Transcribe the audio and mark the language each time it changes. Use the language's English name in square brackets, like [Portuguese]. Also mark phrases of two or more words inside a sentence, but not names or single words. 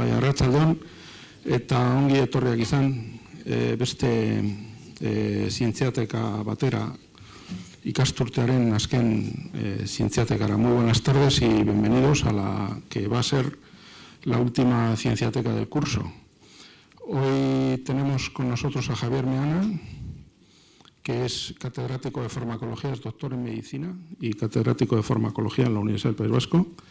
[Basque] Arratsaldeon, eta ongi etorriak izan beste zientziateka batera, ikasturtearen azken zientziatekara. [Spanish] Muy buenas tardes y bienvenidos a la que va a ser la última cienciateca del curso. Hoy tenemos con nosotros a Javier Meana, que es catedrático de farmacología, es doctor en medicina y catedrático de farmacología en la Universidad del País Vasco.